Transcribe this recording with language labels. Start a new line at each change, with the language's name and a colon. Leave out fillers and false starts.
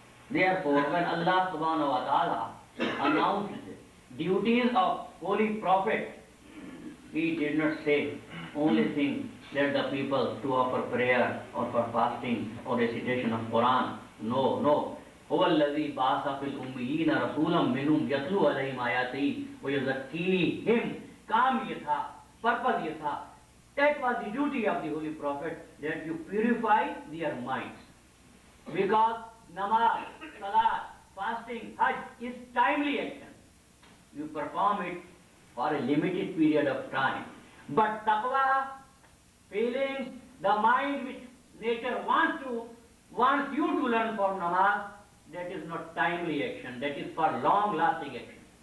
English: Therefore, when Allah subhanahu wa ta'ala announced duties of holy prophet, He did not say only thing let the people to offer prayer or for fasting or recitation of Quran. No, no.
Arabic: هو الذي بعث في الأميين رسولا منهم يتلو عليهم آياته ويزكيهم.
Hindi: काम ये था, purpose ये था.
English: That was the duty of the holy prophet, that you purify their minds. Because namaz, salat, fasting, hajj is timely action. You perform it for a limited period of time. But taqwa, feelings, the mind which nature wants you to learn from namaz, that is not timely action, that is for long-lasting action.